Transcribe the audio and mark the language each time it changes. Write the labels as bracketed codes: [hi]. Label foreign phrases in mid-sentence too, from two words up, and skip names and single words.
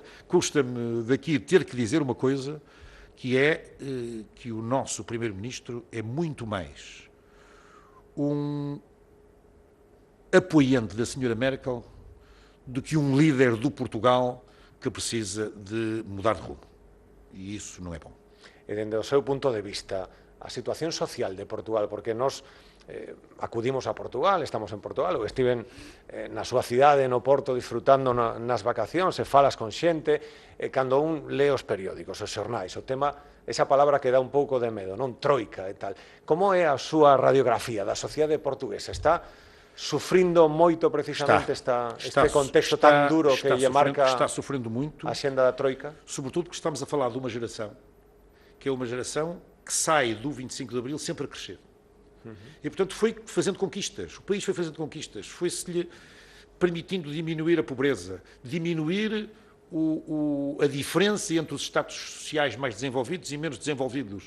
[pt] Custa-me daqui ter que dizer uma coisa, que é que o nosso Primeiro-Ministro é muito mais um apoiante da senhora Merkel do que um líder do Portugal que precisa de mudar de rumo. E isso não é bom. [gl] E dende o seu punto de vista, a situación social de Portugal, porque nós acudimos a Portugal, estamos en Portugal, ou estiven na súa cidade, no Porto, disfrutando nas vacacións, e falas con xente, cando un lee os periódicos, os xornais, o tema, esa palabra que dá un pouco de medo, non? Troika e tal. Como é a súa radiografía da sociedade portuguesa? Está sufrindo moito precisamente este contexto tan duro que lle marca a xenda da Troika? [pt] Sobretudo porque estamos a falar de uma geração que é uma geração que sai do 25 de Abril sempre a crescer. E, portanto, foi fazendo conquistas. O país foi fazendo conquistas. Foi-se-lhe permitindo diminuir a pobreza, diminuir a diferença entre os estados sociais mais desenvolvidos e menos desenvolvidos.